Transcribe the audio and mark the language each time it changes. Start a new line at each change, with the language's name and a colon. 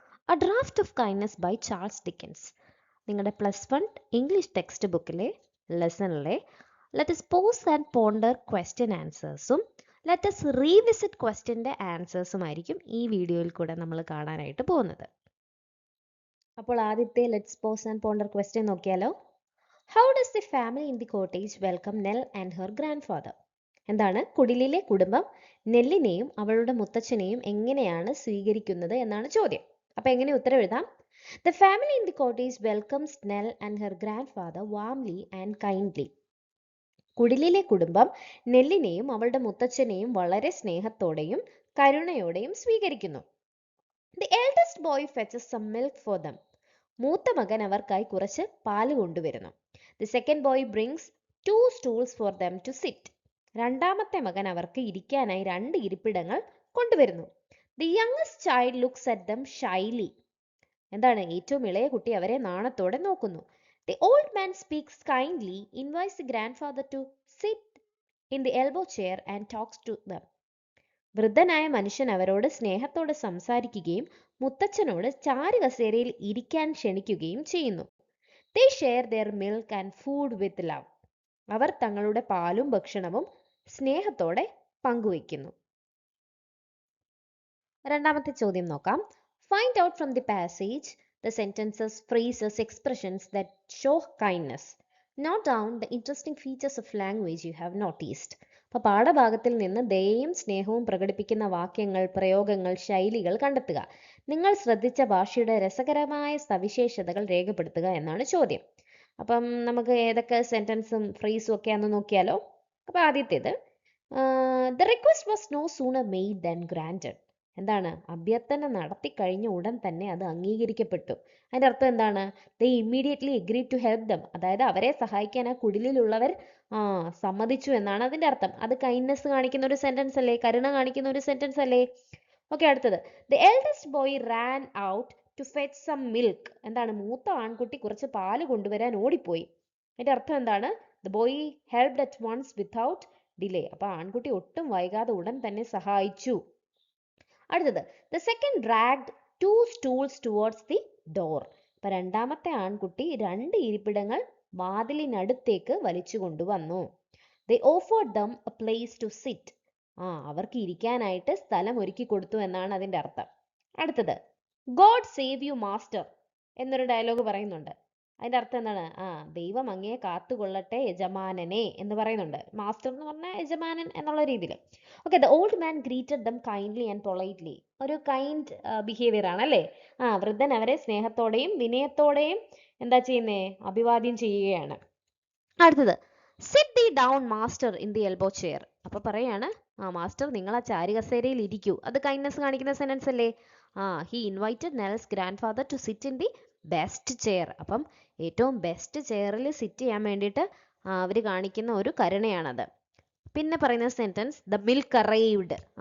English: A Draft of Kindness by Charles Dickens.
Malayalam: നിങ്ങളുടെ +1 English text ബുക്കിലെ ലെസണിലെ
English: let us pause and ponder question
Malayalam: ആൻസേഴ്സും
English: let us revisit
Malayalam: ക്വസ്റ്റ്യൻ്റെ ആൻസേഴ്സുമായിരിക്കും ഈ വീഡിയോയിൽ കൂടെ നമ്മൾ കാണാനായിട്ട് പോകുന്നത്. അപ്പോൾ ആദ്യത്തെ let's
English: pause and ponder question
Malayalam: നോക്കിയാലോ.
English: How does the family in the cottage welcome Nell and her grandfather?
Malayalam: എന്താണ് കുടിലിലെ കുടുംബം നെല്ലിനെയും അവളുടെ മുത്തച്ഛനെയും എങ്ങനെയാണ് സ്വീകരിക്കുന്നത് എന്നാണ് ചോദ്യം. അപ്പൊ എങ്ങനെ ഉത്തരം എഴുതാം?
English: The family in the cottage welcomes Nell and her grandfather warmly and kindly.
Malayalam: കുടിലിലെ കുടുംബം നെല്ലിനെയും അവളുടെ മുത്തച്ഛനെയും വളരെ സ്നേഹത്തോടെയും കരുണയോടെയും സ്വീകരിക്കുന്നു.
English: The eldest boy fetches some milk for them.
Malayalam: മൂത്ത മകൻ അവർക്കായി കുറച്ച് പാല് കൊണ്ടുവരുന്നു.
English: The second boy brings 2 stools for them to sit.
Malayalam: രണ്ടാമത്തെ മകൻ അവർക്ക് ഇരിക്കാനായി 2 ഇരിപ്പിടങ്ങൾ കൊണ്ടുവരുന്നു.
English: The youngest child looks at them shyly.
Malayalam: എന്താണ് ഏറ്റവും ഇളയ കുട്ടി അവരെ നാണത്തോടെ നോക്കുന്നു.
English: The old man speaks kindly, invites the grandfather to sit in the elbow chair and talks to them.
Malayalam: വൃദ്ധനായ മനുഷ്യൻ അവരോട് സ്നേഹത്തോടെ സംസാരിക്കുകയും മുത്തച്ഛനോട് ചാരുകസേരയിൽ ഇരിക്കാൻ ക്ഷണിക്കുകയും ചെയ്യുന്നു.
English: They share their milk and food with love.
Malayalam: അവർ തങ്ങളുടെ പാലും ഭക്ഷണവും സ്നേഹത്തോടെ പങ്കുവയ്ക്കുന്നു. രണ്ടാമത്തെ ചോദ്യം നോക്കാം.
English: Find out from the passage the sentences, phrases, expressions that show kindness. Note down the interesting features of language you have noticed.
Malayalam: അപ്പോൾ പാഠഭാഗത്തിൽ നിന്ന് ദയയും സ്നേഹവും പ്രകടിപ്പിക്കുന്ന വാക്യങ്ങൾ, പ്രയോഗങ്ങൾ, ശൈലികൾ കണ്ടെത്തുക. നിങ്ങൾ ശ്രദ്ധിച്ച ഭാഷയുടെ രസകരമായ സവിശേഷതകൾ രേഖപ്പെടുത്തുക എന്നാണ് ചോദ്യം. അപ്പം നമുക്ക് ഏതൊക്കെ സെന്റൻസും ഫ്രേസും ഒക്കെയാണെന്ന് നോക്കിയാലോ. അപ്പോൾ ആദ്യത്തേത്
English: the request was no sooner made than granted.
Malayalam: എന്താണ് അഭ്യർത്ഥന നടത്തി കഴിഞ്ഞ ഉടൻ തന്നെ അത് അംഗീകരിക്കപ്പെട്ടു. അതിന്റെ അർത്ഥം എന്താണ്?
English: they immediately agreed to help them.
Malayalam: അതായത് അവരെ സഹായിക്കാൻ ആ കുടിലിലുള്ളവർ സമ്മതിച്ചു എന്നാണ് അതിന്റെ അർത്ഥം. അത് കൈൻഡ്നെസ് കാണിക്കുന്ന ഒരു സെന്റൻസ് അല്ലേ, കരുണ കാണിക്കുന്ന ഒരു സെന്റൻസ് അല്ലേ. ഓക്കെ, അടുത്തത്
English: the eldest boy ran out to fetch some milk.
Malayalam: എന്താണ് മൂത്ത ആൺകുട്ടി കുറച്ച് പാല് കൊണ്ടുവരാൻ ഓടിപ്പോയി. അതിന്റെ അർത്ഥം എന്താണ്?
English: the boy helped at once without delay.
Malayalam: അപ്പൊ ആൺകുട്ടി ഒട്ടും വൈകാതെ ഉടൻ തന്നെ സഹായിച്ചു. അടുത്തത്
English: the second dragged 2 stools towards the door.
Malayalam: അപ്പൊ രണ്ടാമത്തെ ആൺകുട്ടി 2 ഇരിപ്പിടങ്ങൾ വാതിലിനടുത്തേക്ക് വലിച്ചു കൊണ്ടുവന്നു.
English: they offered them a place to sit.
Malayalam: അവർക്ക് ഇരിക്കാനായിട്ട് സ്ഥലം ഒരുക്കി കൊടുത്തു എന്നാണ് അതിന്റെ അർത്ഥം. അടുത്തത്
English: God save you master
Malayalam: എന്നൊരു ഡയലോഗ് പറയുന്നുണ്ട്. അതിന്റെ അർത്ഥം എന്താണ്? ദൈവം അങ്ങയെ കാത്തുകൊള്ളട്ടെ യജമാനനെ എന്ന് പറയുന്നുണ്ട്. മാസ്റ്റർ എന്ന് പറഞ്ഞാൽ യജമാനൻ എന്നുള്ള രീതിയിൽ.
English: Okay, the old man greeted them kindly and politely.
Malayalam: ഒരു കൈൻഡ് ബിഹേവിയർ ആണ് അല്ലേ. വൃദ്ധൻ അവരെ സ്നേഹത്തോടെയും വിനയത്തോടെയും എന്താ ചെയ്യുന്നേ? അഭിവാദ്യം ചെയ്യുകയാണ്. അടുത്തത്
English: sit thee down master in the elbow chair.
Malayalam: അപ്പൊ പറയാണ് മാസ്റ്റർ നിങ്ങൾ ആ ചാരുകസേരയിൽ ഇരിക്കൂ. അത് കൈൻഡ്നെസ് കാണിക്കുന്ന സെന്റൻസ് അല്ലേ.
English: he invited Nell's grandfather to sit in the best chair.
Malayalam: അപ്പം ഏറ്റവും ബെസ്റ്റ് ചെയറിൽ സിറ്റ് ചെയ്യാൻ വേണ്ടിയിട്ട് അവർ കാണിക്കുന്ന ഒരു കരുണയാണത്. പിന്നെ പറയുന്ന സെന്റൻസ്
English: The milk arrived.